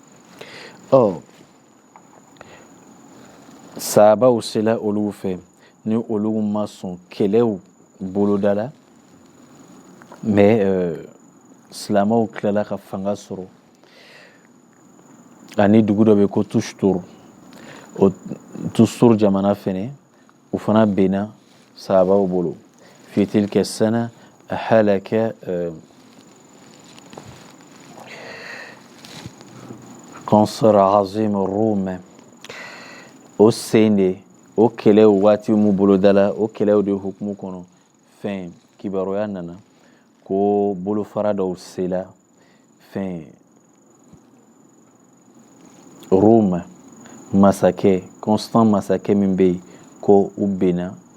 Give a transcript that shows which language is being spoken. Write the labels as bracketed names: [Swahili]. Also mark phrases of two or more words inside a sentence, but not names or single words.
[Bambara] sahabaw sela olu fɛ ni olu ma sɔn kɛlɛw boloda la mais silamɛw tilala ka fanga sɔrɔ ani dugu dɔ bɛ ko Tustur o Tustur jamana fɛnɛ u fana benna sahabaw bolo fi tilka sana halaka [Arabic] قنصر عظيم الروم [Bambara] o sen de o kɛlɛw waati mu boloda la o kɛlɛw de hukumu kɔnɔ fɛn kibaruya nana ko bolofara dɔw sela fɛn Rome masakɛ Constant masakɛ min bɛ yen ko u benna